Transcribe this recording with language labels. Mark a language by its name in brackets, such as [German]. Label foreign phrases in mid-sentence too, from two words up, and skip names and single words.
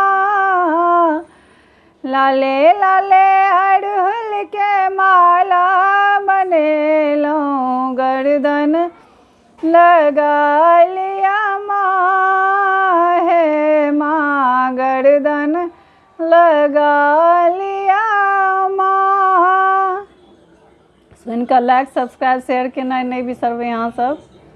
[Maithili] लाले लाले अड़हुल के माला बनेलहुँ, गर्दन लगा लिया माँ है माँ, गर्दन लगा लिया माँ। सुन कर [English] like subscribe share [Maithili] केनाइ नहीं बिसरबै अहाँ सब।